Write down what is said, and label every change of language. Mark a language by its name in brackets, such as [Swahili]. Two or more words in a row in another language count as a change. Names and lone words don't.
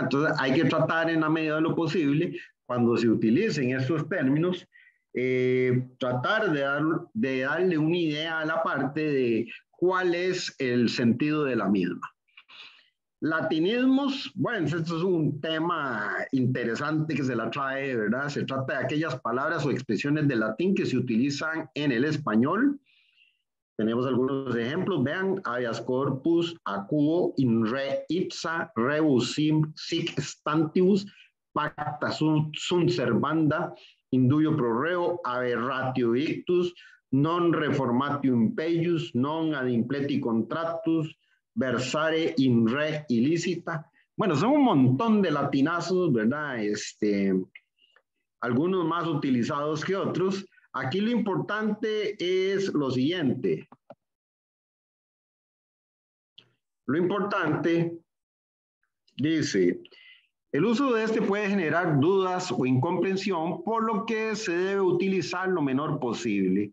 [Spanish] Entonces hay que tratar en la medida de lo posible, cuando se utilicen estos términos, tratar de darle una idea a la parte de cuál es el sentido de la misma. Latinismos, bueno, esto es un tema interesante que se la trae, ¿verdad? Se trata de aquellas palabras o expresiones de latín que se utilizan en el español. Tenemos algunos ejemplos, vean: [Latin] habeas corpus, acuo, in re ipsa, rebus sic stantibus, pacta sunt servanda, indubio pro reo, aberratio ictus, non reformatio impeius, non ad impleti contractus, versare in re illicita. [Spanish] Bueno, son un montón de latinazos, ¿verdad? Algunos más utilizados que otros. Aquí lo importante es lo siguiente. Lo importante, dice, el uso de este puede generar dudas o incomprensión, por lo que se debe utilizar lo menor posible.